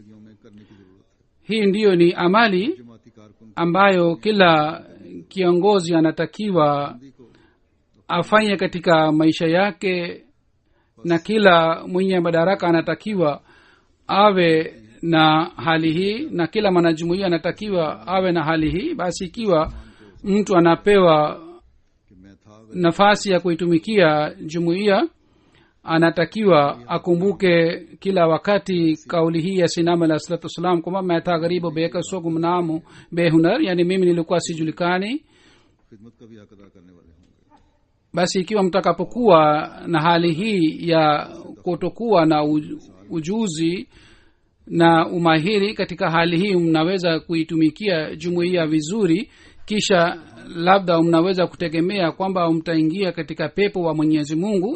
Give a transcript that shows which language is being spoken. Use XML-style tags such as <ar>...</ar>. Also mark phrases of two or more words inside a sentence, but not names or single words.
<sw>Hii ndiyo ni amali ambayo kila kiongozi anatakiwa afanye katika maisha yake, na kila mwenye madaraka anatakiwa awe na hali hii, na kila mwanajumuiya anatakiwa awe na hali hii. Basi ikiwa mtu anapewa nafasi ya kuitumikia jumuiya, anatakiwa akumbuke kila wakati kauli hii ya Sinama</sw> <ar>عليه الصلاة والسلام</ar> <sw>kwamba</sw> <ur>میں تھا غریب بیکسو گمنام بےہنر,</ur> <sw>yani mimi nilikuwa sijulikani, basi ikiwa mtakapokuwa na hali hii ya kutokuwa na ujuzi na umahiri, katika hali hii mnaweza kuitumikia jumuiya vizuri, kisha labda mnaweza kutegemea kwamba mtaingia katika pepo wa Mwenyezi Mungu.</sw>